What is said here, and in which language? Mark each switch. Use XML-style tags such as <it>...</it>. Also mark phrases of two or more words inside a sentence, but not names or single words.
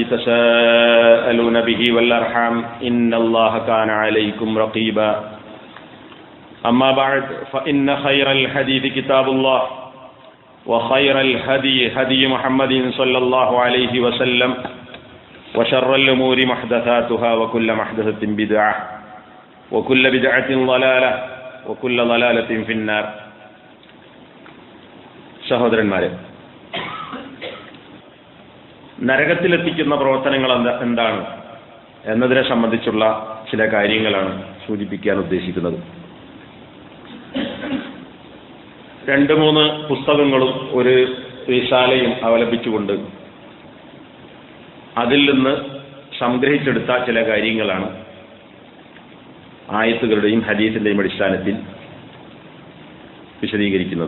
<ar>تساءلون به والأرحام إن الله كان عليكم رقيبا أما بعد فإن خير الحديث كتاب الله وخير الهدي هدي محمد صلى الله عليه وسلم وشر الأمور محدثاتها وكل محدثة بدعة وكل بدعة ضلالة وكل ضلالة في النار.</ar> <ml>സഹോദരന്മാരെ, നരകത്തിലെത്തിക്കുന്ന പ്രവർത്തനങ്ങൾ എന്താണ് എന്നതിനെ സംബന്ധിച്ചുള്ള ചില കാര്യങ്ങളാണ് സൂചിപ്പിക്കാൻ ഉദ്ദേശിക്കുന്നത്. 2-3 പുസ്തകങ്ങളും ഒരു റിസാലയും അവലംബിച്ചുകൊണ്ട് അതിൽ നിന്ന് സംഗ്രഹിച്ചെടുത്ത ചില കാര്യങ്ങളാണ് ആയത്തുകളുടെയും ഹദീസിന്റെയും അടിസ്ഥാനത്തിൽ വിശദീകരിക്കുന്നത്.</ml>